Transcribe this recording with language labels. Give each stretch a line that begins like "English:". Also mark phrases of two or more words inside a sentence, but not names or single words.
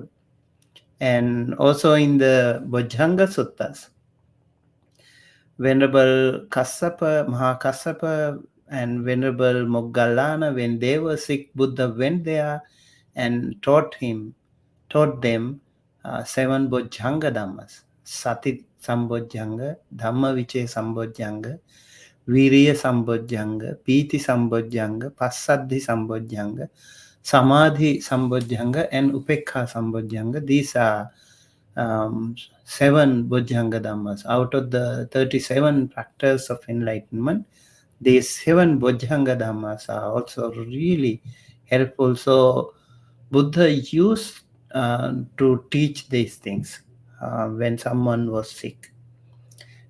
English: And also in the Bojjhanga Suttas, Venerable Kassapa, Mahā Kassapa, and Venerable Moggallana, when they were sick, Buddha went there and taught them 7 Bojjhanga Dhammas.
Pali: Sati Sambojjhanga, Dhamma Vicaya Sambojjhanga, Viriya Sambojjhanga, Pīti Sambojjhanga, Passaddhi Sambojjhanga, Samadhi Sambojjhanga, and Upekha Sambojjhanga.
English: These are 7 Bojjhanga Dhammas. Out of the 37 factors of enlightenment, these 7 Bojjhanga Dhammas are also really helpful. So Buddha used to teach these things when someone was sick.